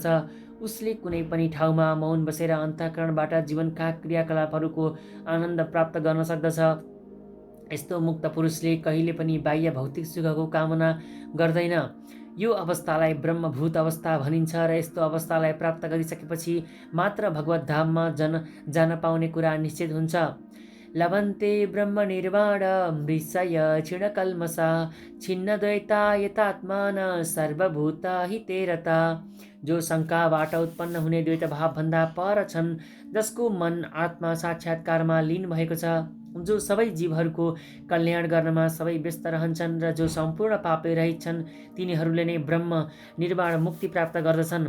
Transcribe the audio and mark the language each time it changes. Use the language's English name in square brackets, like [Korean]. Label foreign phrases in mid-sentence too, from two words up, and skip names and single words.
[Nepali] उसले कुनै पनि ठाउँमा मौन बसेर अन्तःकरणबाट जीवनका क्रियाकलापहरूको आनन्द प्राप्त गर्न सक्दछ। यस्तो मुक्त पुरुषले कहिले पनि बाह्य भौतिक सुखको कामना गर्दैन। यो अवस्थालाई ब्रह्मभूत अवस्था भनिन्छ र यस्तो अवस्थालाई प्राप्त गरिसकेपछि मात्र भगवत धाममा जान पाउने कुरा निश्चित हुन्छ। [Sanskrit] लभन्ते ब्रह्म निर्वाण मृषय क्षीणकल्मषा छिन्नद्वैता यतात्मान सर्वभूत हिते रता। [Nepali] जो शङ्काबाट उत्पन्न हुने द्वैत भावभन्दा पर छन्, जसको मन आत्मा साक्षात्कारमा लीन भएको छ, जो सबै जीवहरूको कल्याण गर्नमा सबै व्यस्त रहन्छन् र जो सम्पूर्ण पापले रहित छन्, तिनीहरूले नै ब्रह्म निर्वाण मुक्ति प्राप्त गर्दछन्।